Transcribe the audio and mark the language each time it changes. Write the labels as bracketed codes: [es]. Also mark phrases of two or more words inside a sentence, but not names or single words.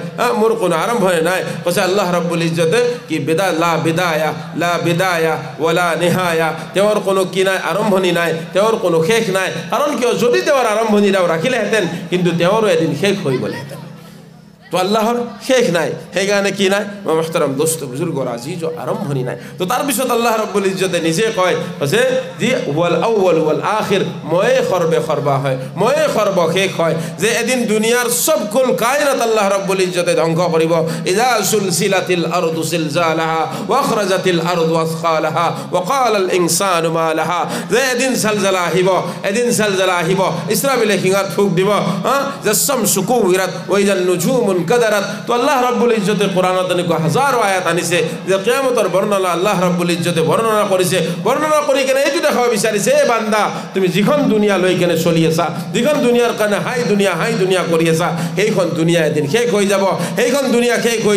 [as] নাই কৈছে আল্লাহ ৰব্বুল ইজ্জতে কি [ar] لا بداية ولا نهاية [as] তেওঁৰ কোনো কি নাই আৰম্ভণি নাই তেওঁৰ কোনো শেষ নাই কাৰণ কিয় যদি তেওঁৰ আৰম্ভণিৰাও ৰাখিলেহেঁতেন কিন্তু তেওঁৰো এদিন শেষ হৈ গ'লহেঁতেন তো আল্লাহর শেষ নাই সেইকাৰণে কি নাই মহতৰম দোস্ত বুজুৰ্গৰ আজিজ আৰম্ভণি নাই তো তাৰ পিছত আল্লাহ ৰব্বুল ইজ্জতে নিজে কয় যে যি [ar] والأول والآخر [as] মই খৰবে খৰবা হয় মই খৰব শেষ হয় যে এদিন দুনিয়াৰ সব কুল কায়নাত আল্লাহ ৰব্বুল ইজ্জতে ধ্বংস কৰিব [ar] إذا زلزلت الأرض زلزالها وأخرجت الأرض أثقالها وقال الإنسان ما لها [as] যে এদিন সালজালা আহিব ইসরাফিলে হিঙাত ফুক দিব যে [ar] الشمس كورت وإذا النجوم انكدرت [as] তো আল্লাহ রাব্বুল ইজ্জতে কোরআনত এনেকুৱা হাজাৰো আয়াত আনিছে যে কিয়ামতৰ বৰ্ণনা আল্লাহ ৰাব্বুল ইজ্জতে বৰ্ণনা কৰিছে বৰ্ণনা কৰি কেনে এইটো দেখাব বিচাৰিছে এ বান্দা তুমি যিখন দুনিয়া লৈ কেনে চলি আছা যিখন দুনিয়াৰ কাৰণে হাই দুনিয়া কৰি আছা সেইখন দুনিয়া এদিন শেষ হৈ যাব সেইখন দুনিয়া শেষ হৈ